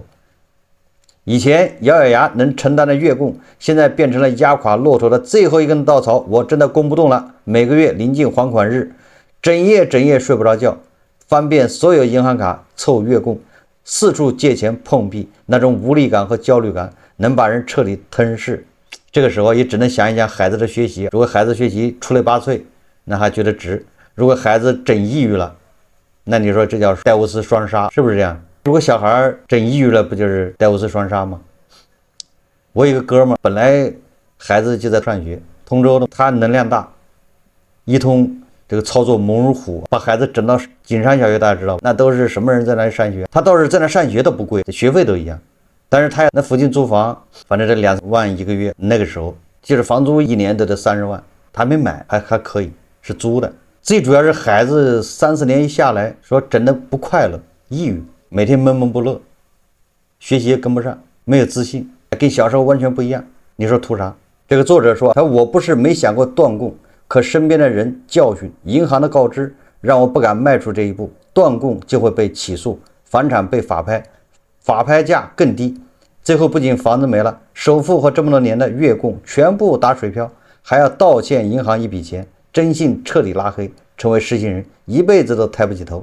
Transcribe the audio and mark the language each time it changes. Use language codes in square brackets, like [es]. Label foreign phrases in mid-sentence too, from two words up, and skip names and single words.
[zh] 以前咬咬牙能承擔的月供，現在變成了壓垮駱駝的最後一根稻草，我真的供不動了。每個月臨近還款日，整夜睡不着覺，翻遍所有銀行卡湊月供，四處借錢碰壁，那種無力感和焦慮感能把人徹底吞噬。這個時候也只能想一想孩子的學習，如果孩子學習出類拔萃，那還覺得值；如果孩子整抑鬱了，那你說這叫戴維斯雙殺，是不是這樣？如果小孩整抑鬱了，不就是戴維斯雙杀嗎？我有一個哥們，本來孩子就在上学，通州的，他能量大，一通這個操作猛如虎，把孩子整到景山小學，大家知道，那都是什麼人在那裡上學？他倒是在那上學都不貴，學費都一樣。但是他那附近租房，反正这2萬一個月，那個時候就是房租1年都得30萬，他沒買，還可以，是租的。最主要是孩子3、4年一下來，說整的不快樂，抑鬱，每天悶悶不樂，學習也跟不上，沒有自信，跟小時候完全不一樣。你說圖啥？這個作者說，我不是沒想過斷供，可身邊的人教訓，銀行的告知，讓我不敢邁出這一步。斷供就會被起訴，房產被法拍，法拍價更低，最後不僅房子沒了，首付和這麼多年的月供全部打水漂，還要倒欠銀行一筆錢，徵信徹底拉黑，成為失信人，一輩子都抬不起頭。